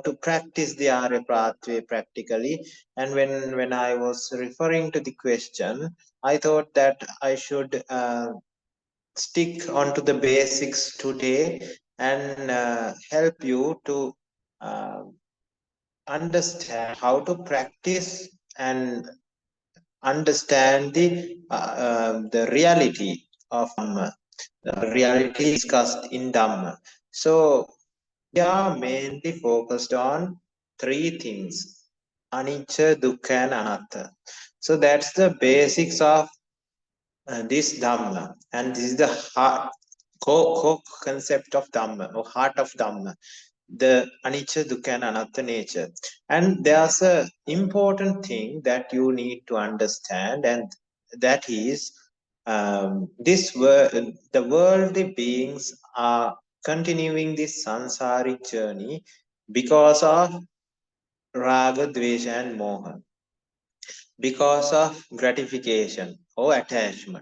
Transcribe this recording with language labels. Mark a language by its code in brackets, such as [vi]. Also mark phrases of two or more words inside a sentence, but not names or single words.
[en] to practice the Arya pathway practically, and when I was referring to the question, I thought that I should stick onto the basics today and help you to uh, understand how to practice and understand the reality of Dhamma, the reality discussed in Dhamma. So we are mainly focused on three things: [pi] anicca, dukkha, and anatta. [en] So that's the basics of this Dhamma, and this is the heart, core concept of Dhamma or heart of Dhamma, the [pi] anicca, dukkha, [en] and anatta nature. And there's a important thing that you need to understand, and that is this world, the worldly beings are continuing this Sansaric journey because of [sa] raga, dvesha, [en] and moha, because of gratification or attachment.